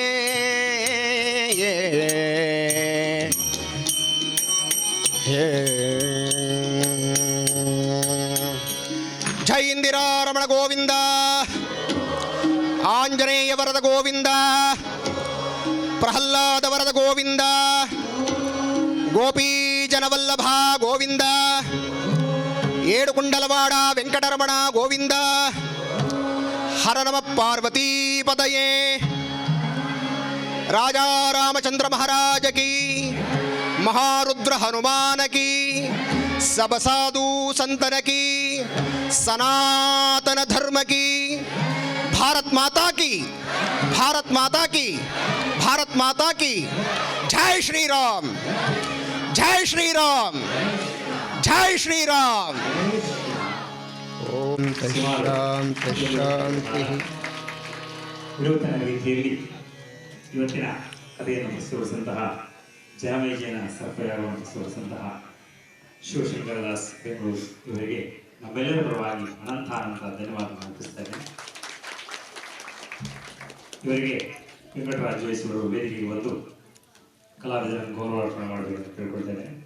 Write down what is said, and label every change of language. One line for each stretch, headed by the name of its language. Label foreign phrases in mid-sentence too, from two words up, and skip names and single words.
Kannada: ಜೈ ಇಂದಿರಾರಮಣ ಗೋವಿಂದ, ಆಂಜನೇಯ ವರದ ಗೋವಿಂದ, ಪ್ರಹ್ಲಾದ ವರದ ಗೋವಿಂದ, ಗೋಪೀ ಜನವಲ್ಲಭ ಗೋವಿಂದ, ಏಡುಕುಂಡಲವಾಡ ವೆಂಕಟರಮಣ ಗೋವಿಂದ.
Sanskrit: ಹರ ನಮ ಪಾರ್ವತೀ ಪದಯೇ.
Hindi: राजा रामचंद्र महाराज की, महारुद्र हनुमान की, सब साधु संतन की, सनातन धर्म की, भारत माता की, भारत माता की, भारत माता की. जय श्री राम, जय श्री राम, जय श्री राम.
Sanskrit: ओम शांति शांति.
Kannada: ವಿನೂತನ ರೀತಿಯಲ್ಲಿ ಇವತ್ತಿನ ಕಥೆಯನ್ನು ಪ್ರಸ್ತುತಪಡಿಸಿದಂತಹ ಜನಮೇಜಯನ ಸರ್ಪಯಾಗವನ್ನು ಪ್ರಸ್ತುತಪಡಿಸಿದಂತಹ ಶಿವಶಂಕರದಾಸ್ ಬೆಂಗಳೂರು ಇವರಿಗೆ ನಮ್ಮೆಲ್ಲರ ಪರವಾಗಿ ಅನಂತ ಧನ್ಯವಾದ ಅರ್ಪಿಸ್ತೇನೆ. ಇವರಿಗೆ ವೆಂಕಟರಾಜ ಜೋಯಿಸ್ ಅವರು ವೇದಿಕೆಗೆ ಬಂದು ಕಲಾವಿದರನ್ನು ಗೌರವಾರ್ಪಣೆ ಮಾಡಬೇಕೆಂದು ಕೇಳ್ಕೊಳ್ತೇನೆ.